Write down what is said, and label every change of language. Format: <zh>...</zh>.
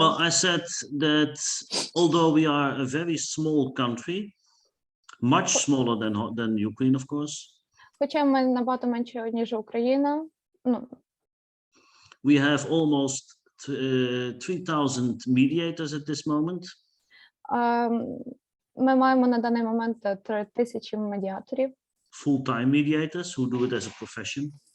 <en>Well, I said that although we are a very small country, much smaller than Ukraine, of course,</en> <uk>Хоча ми набагато менше, ніж Україна. Ну,</uk> <en>we have almost 3,000 mediators at this moment.</en> <uk>ми маємо на даний момент 3000 медіаторів.</uk> <en>Full-time mediators who do it as a profession.</en>